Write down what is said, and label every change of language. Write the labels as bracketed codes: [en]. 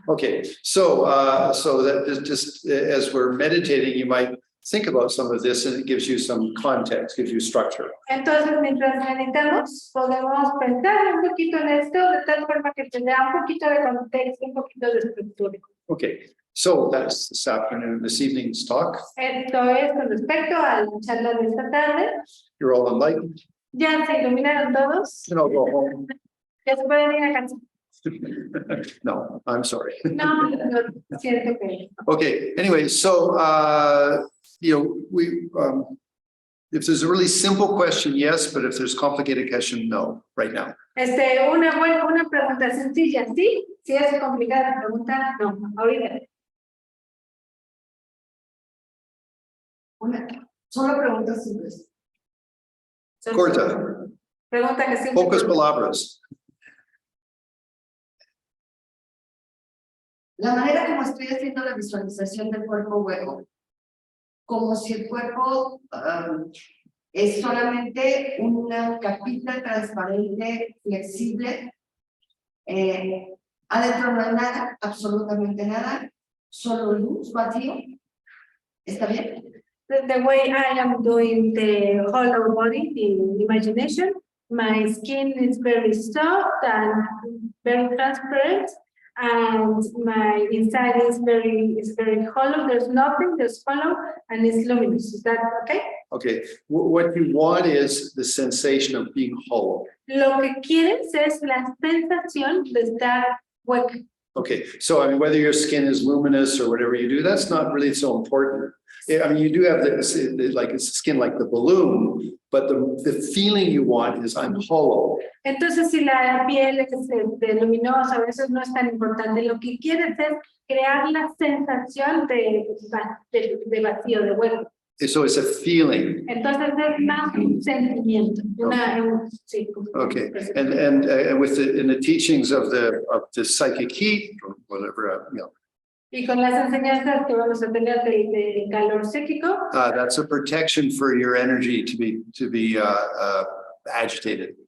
[en] Okay, so that just as we're meditating, you might think about some of this, and it gives you some context, gives you structure. [es] Entonces, mientras meditamos, podemos pensar un poquito en esto de tal forma que te da un poquito de contexto, un poquito de estructura. [en] Okay, so that's this evening's talk. [es] Esto es con respecto a la charla de esta tarde. [en] You're all enlightened. [es] Ya se iluminaron todos. [en] You know, go home. [es] Ya se pueden ir a casa. [en] No, I'm sorry. [es] No, no, siento que. [en] Okay, anyway, so if there's a really simple question, yes, but if there's complicated question, no, right now. [es] Una pregunta sencilla, sí. Si es complicada la pregunta, no. Ahorita. Solo preguntas simples. Corta, Pregunta que siempre. pocas palabras. La manera como estoy haciendo la visualización del cuerpo hueco, como si el cuerpo es solamente una capita transparente, flexible. Adentro no hay nada, absolutamente nada, solo luz, vacío. ¿Está bien? [en] The way I am doing the hollow body, the imagination, my skin is very soft and very transparent, and my inside is very hollow. There's nothing, just hollow, and it's luminous. Is that okay? Okay, what you want is the sensation of being whole. [es] Lo que quieres es la sensación de estar hueco. [en] Okay, so I mean, whether your skin is luminous or whatever you do, that's not really so important. I mean, you do have like it's skin like the balloon, but the feeling you want is I'm hollow. [es] Entonces, si la piel es luminosa, a veces no es tan importante. Lo que quieres es crear la sensación de vacío, de hueco. [en] So it's a feeling. [es] Entonces es más un sentimiento, sí. [en] Okay, and with in the teachings of the psychic heat or whatever, [es] Y con las enseñanzas que vamos a tener de calor psíquico, [en] that's a protection for your energy to be agitated.